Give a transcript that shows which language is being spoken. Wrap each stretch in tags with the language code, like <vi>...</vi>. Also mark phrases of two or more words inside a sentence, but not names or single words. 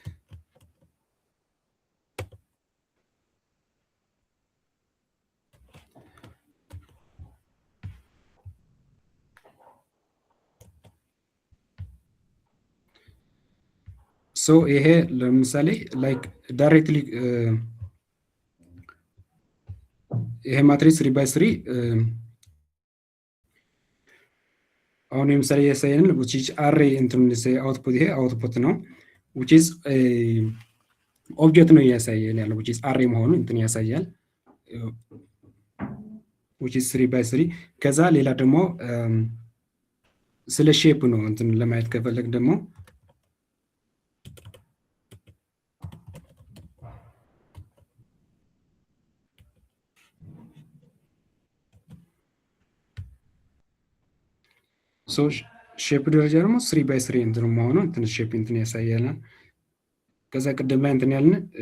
<am>ሶ ይሄ ለምሳሌ</am> <en>like directly</en> <am>ይሄ ማትሪክስ 3x3 አሁን ለምሳሌ ያሳየን</am> <en>which is array</en> <am>እንትን አውትፑት ይሄ አውትፑት ነው</am> <en>which is</en> <am>ኦብጀክት ነው ያሳየን ያለው</am> <en>which is array</en> <am>መሆኑን እንትን ያሳያል</am> <en>which is 3x3</en> <am>ከዛ ሌላ ደግሞ ስለ ሼፕ ነው እንትን ለማየት ከፈለግ ደግሞ ሶ ሼፕ ደረጃ ደግሞ 3x3 እንትን መሆኑ እንትን ሼፕ እንትን ያሳያልና ከዛ ቅድም ላይ እንትን ያልን</am>